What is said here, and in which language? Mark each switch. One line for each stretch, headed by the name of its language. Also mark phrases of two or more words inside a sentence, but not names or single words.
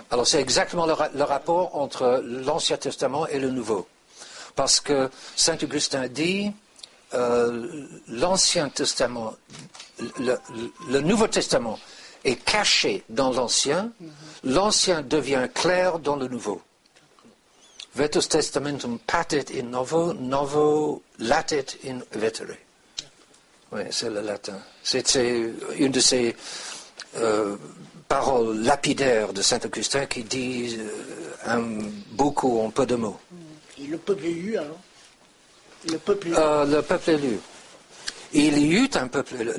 French: alors c'est exactement le rapport entre l'Ancien Testament et le Nouveau. Parce que Saint Augustin dit, l'Ancien Testament, le Nouveau Testament est caché dans l'Ancien, l'Ancien devient clair dans le Nouveau.
Latin: Vetus testamentum patet in novo, novo latet in vetere.
French: Oui, c'est le latin. C'est une de ces paroles lapidaires de Saint Augustin qui dit beaucoup en peu de mots. Et le peuple élu, alors? Le peuple élu. Le peuple élu. Il y eut un peuple élu.